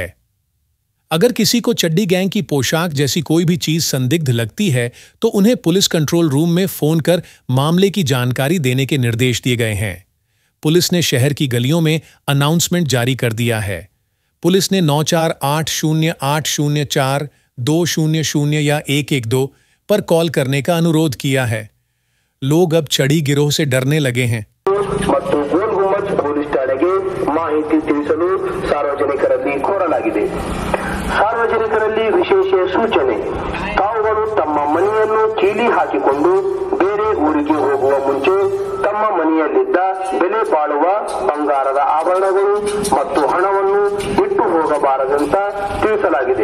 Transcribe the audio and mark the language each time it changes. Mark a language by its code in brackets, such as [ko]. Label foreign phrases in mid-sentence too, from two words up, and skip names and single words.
[hi] अगर किसी को चड्डी गैंग की पोशाक जैसी कोई भी चीज संदिग्ध लगती है तो उन्हें पुलिस कंट्रोल रूम में फोन कर मामले की जानकारी देने के निर्देश दिए गए हैं। पुलिस ने शहर की गलियों में अनाउंसमेंट जारी कर दिया है। पुलिस ने 9480804200 या 112 पर कॉल करने का अनुरोध किया है। लोग अब चड्डी गिरोह से डरने लगे हैं। [kn] ಸಾರ್ವಜನಿಕರಲ್ಲಿ ವಿಶೇಷ ಸೂಚನೆ, ತಾವುಗಳು ತಮ್ಮ ಮನೆಯನ್ನು ಕೀಲಿ ಹಾಕಿಕೊಂಡು ಬೇರೆ ಊರಿಗೆ ಹೋಗುವ ಮುಂಚೆ ತಮ್ಮ ಮನೆಯಲ್ಲಿದ್ದ ಬೆಲೆ ಬಾಳುವ ಬಂಗಾರದ ಆಭರಣಗಳು ಮತ್ತು ಹಣವನ್ನು ಬಿಟ್ಟು ಹೋಗಬಾರದಂತ ತಿಳಿಸಲಾಗಿದೆ।